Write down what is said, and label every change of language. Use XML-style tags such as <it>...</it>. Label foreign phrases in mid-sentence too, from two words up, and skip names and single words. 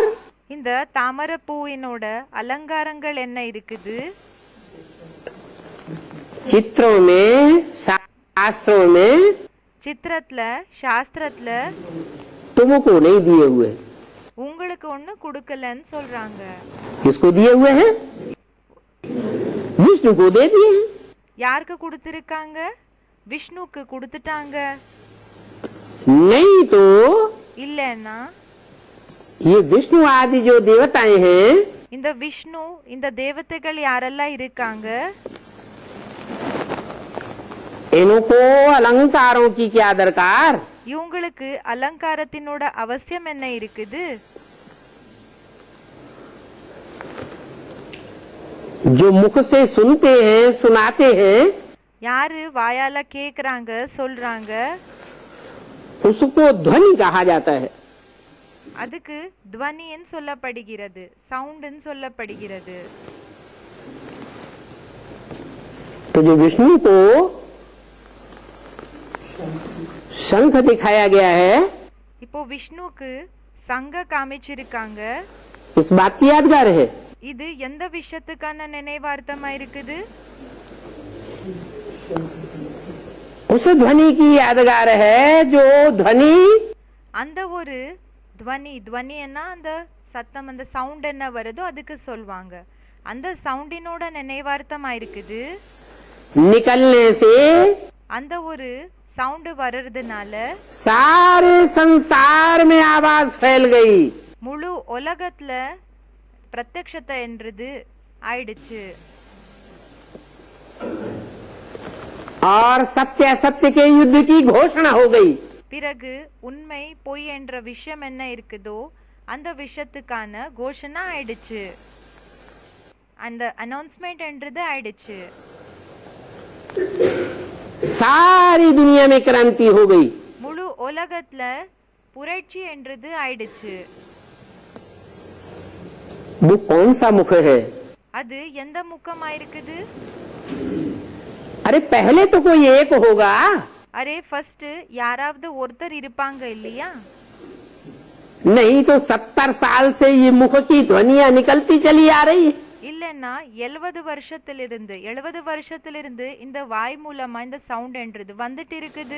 <ta>இந்த தாமரை பூவினோட அலங்காரங்கள் என்ன இருக்குது?</ta> <hi>चित्रों में, शास्त्रों में</hi> <ta>சித்திரத்துல சாஸ்திரத்துல</ta> <hi>तुमको नहीं दिए हुए।</hi> <ta>உங்களுக்கு ஒண்ணு கொடுக்கலன்னு சொல்றாங்க.</ta> <hi>किसको दिए हुए हैं? विष्णु को दे दिए हैं।</hi> <ta>யாருக்கு கொடுத்திருக்காங்க? விஷ்ணுக்கு கொடுத்துட்டாங்க.</ta> <hi>नहीं तो</hi> <ta>இல்லன்னா</ta> <hi>ये विष्णु आदि जो देवताएं हैं,</hi> <ta>இந்த விஷ்ணு இந்த தேவதைகள் யாரெல்லாம் இருக்காங்க,</ta> <hi>इनको अलंकारों की क्या दरकार?</hi> <ta>இவங்களுக்கு அலங்காரத்தினோட அவசியம் என்ன இருக்குது?</ta> <hi>जो मुख से सुनते हैं, सुनाते हैं,</hi> <ta>யாரு வாயால கேக்குறாங்க சொல்றாங்க,</ta> <hi>उसको ध्वनि कहा जाता है।</hi> <ta>அதுக்கு துவனின்னு சொல்லப்படுகிறது, சவுண்ட்னு சொல்லப்படுகிறது.</ta> <hi>तो जो विष्णु को शंख दिखाया गया है,</hi> <ta>இப்போ விஷ்ணுக்கு சங்க காமிச்சிருக்காங்க.</ta> <hi>इस बात की यादगार है।</hi> <ta>இது எந்த விஷயத்துக்கான நினைவார்த்தமா இருக்குது?</ta> <hi>उस ध्वनि की यादगार है जो ध्वनि</hi> <ta>அந்த ஒரு துவனி, துவனின்னா அந்த சத்தம், அந்த சவுண்ட் என்ன வருதோ அதுக்கு சொல்வாங்க. அந்த சவுண்டினோட நினைவார்த்தமா இருக்குது.</ta> <hi>निकलने से</hi> <ta>அந்த ஒரு சவுண்ட் வர்றதுனால</ta> <hi>सारे संसार में आवाज फैल गई।</hi> <ta>முழு உலகத்துல பிரத்யக்ஷத்தை என்றது ஆயிடுச்சு.</ta> <hi>और सत्य असत्य के युद्ध की घोषणा हो गई।</hi> <ta>பிறகு உண்மை பொய் என்ற விஷயம் என்ன இருக்குதோ அந்த விஷயத்துக்கான கோஷணை ஆயிடுச்சு, அந்த அனௌன்ஸ்மெண்ட் என்றது ஆயிடுச்சு.</ta> <hi>सारी दुनिया में क्रांति हो गई।</hi> <ta>முழு உலகத்துல புரட்சி என்றது ஆயிடுச்சு.</ta> <hi>वो कौन सा मुख है?</hi> <ta>அது எந்த முகமா இருக்குது?</ta> <hi>अरे पहले तो कोई एक होगा।</hi> <ta>அரே ஃபர்ஸ்ட் யாராவது ஒருத்தர் இருப்பாங்க இல்லையா?</ta> <hi>नहीं तो 70 साल से ये मुख की ध्वनियां निकलती चली आ रही है।</hi> <ta>இல்லன்னா 70 வருஷத்திலிருந்து இந்த வாய் மூலமா இந்த சவுண்ட் என்றது வந்துட்டு இருக்குது.</ta>